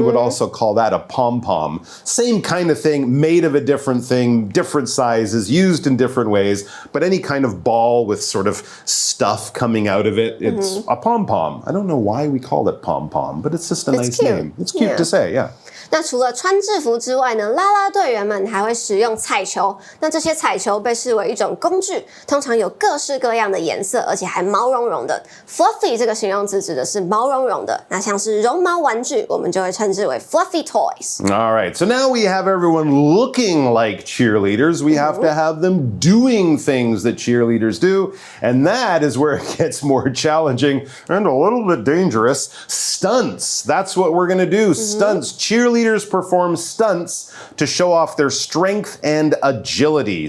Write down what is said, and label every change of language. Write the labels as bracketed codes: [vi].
[en] We would also call that a pom-pom. Same kind of thing, made of a different thing, different sizes, used in different ways, but any kind of ball with sort of stuff coming out of it, it's a pom-pom. I don't know why we call it pom-pom, but it's just a nice name. It's cute to say, yeah. [zh] 那除了穿制服之外呢，啦啦队员们还会使用彩球。那这些彩球被视为一种工具，通常有各式各样的颜色，而且还毛茸茸的。 Fluffy 这个形容词指的是毛茸茸的。那像是绒毛玩具，我们就会称之为 fluffy toys. [en] All right, so now we have everyone looking like cheerleaders. We have to have them doing things that cheerleaders do, and that is where it gets more challenging and a little bit dangerous. Stunts. That's what we're going to do. Stunts. Cheerleaders perform stunts to show off their strength and agility.